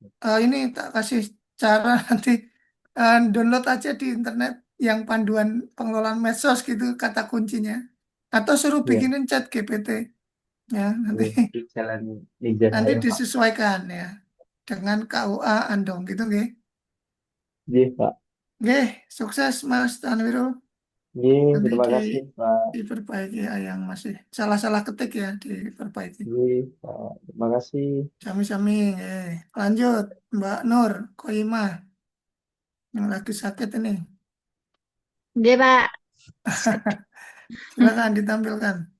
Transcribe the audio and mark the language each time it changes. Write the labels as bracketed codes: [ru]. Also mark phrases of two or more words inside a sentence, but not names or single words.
[id] ini tak kasih cara nanti download aja di internet yang panduan pengelolaan medsos gitu kata kuncinya. Atau suruh Ya, bikinin chat GPT ya nanti ya, di jalan ninja nanti saya, Pak. disesuaikan ya dengan KUA Andong gitu nggih. Nggih, Pak. Nggih, sukses Mas Tanwiro. Nggih, Nanti terima kasih, Pak. diperbaiki ya yang masih salah-salah ketik ya diperbaiki. Nggih, Pak. Terima kasih. Sami-sami. Lanjut Mbak Nur Koimah yang lagi sakit ini. Oke, Pak. Silakan ditampilkan.